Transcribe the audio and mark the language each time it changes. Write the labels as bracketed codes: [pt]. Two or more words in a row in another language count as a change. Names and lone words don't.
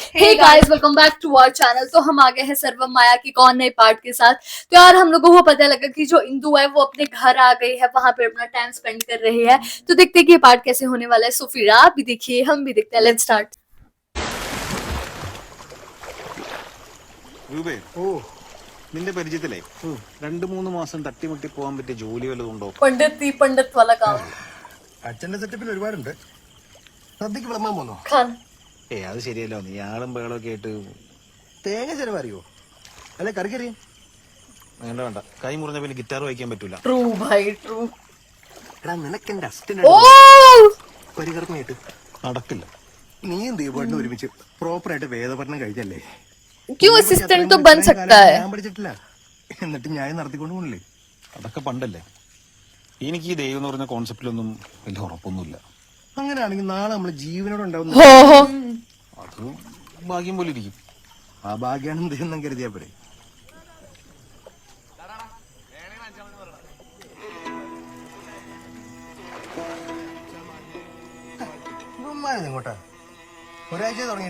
[en] hey guys welcome back to our channel. [hi] तो हम आ गए हैं सर्वम माया की कौन नए पार्ट के साथ। तो यार हम लोगों को पता लगा कि जो इंदु है वो अपने घर आ गई है, वहां पे अपना [en] time spend [hi] कर रही है। तो देखते हैं कि ये पार्ट कैसे होने वाला है। सो फिर आप भी देखिए, हम भी देखते हैं। [en] let's start. [ml] രൂപേ ഓ നിന്റെ പരിചയത്തിലേ 2-3 മാസം തട്ടിമുട്ടി പോകാൻ പറ്റിയ ജോലി വല്ലതും ഉണ്ടോ? [hi] पंडित वाला काम। [ml] അച്ഛന്റെ സെറ്റപ്പിൽ ഒരുപാടുണ്ട്. സദ്യക്ക് വിളമ്പാൻ പോന്നോ? അത് ശരിയല്ലോ, നീ ആളും ബഹളമൊക്കെ ആയിട്ട്. തേങ്ങ ചെലവറിയോ? അല്ലെ കറിക്കറിയും? വേണ്ട വേണ്ട, കൈ മുറിഞ്ഞ പിന്നെ ഗിറ്റാർ വായിക്കാൻ പറ്റൂല. [hi] ट्रू भाई ट्रू। [ml] എടാ നിനക്ക് എന്റെ ओ അസിസ്റ്റന്റ് പരികർമ്മയായിട്ട് നടക്കില്ല. നീ എന്ത് ചെയ്യുമ്പോൾ ഒരുമിച്ച് പ്രോപ്പർ ആയിട്ട് വേദപഠനം കഴിച്ചല്ലേ? [hi] क्यों असिस्टेंट तो बन सकता है। [ml] ഞാൻ പഠിച്ചിട്ടില്ല, എന്നിട്ട് ഞാൻ നടത്തിക്കൊണ്ട് പോകണില്ലേ? അതൊക്കെ പണ്ടല്ലേ. എനിക്ക് ഈ ദൈവം എന്ന് പറഞ്ഞ കോൺസെപ്റ്റിലൊന്നും വലിയ ഉറപ്പൊന്നുമില്ല. അങ്ങനെയാണെങ്കിൽ നാളെ നമ്മള് ജീവനോട് ഉണ്ടാവുന്ന हो हो അത് ഭാഗ്യം പോലെ ഇരിക്കും. ആ ഭാഗ്യാണ് ദൈവം കരുതിയാ പോരെ. ഇങ്ങോട്ടാ ഒരാഴ്ച തുടങ്ങിയിട്ട്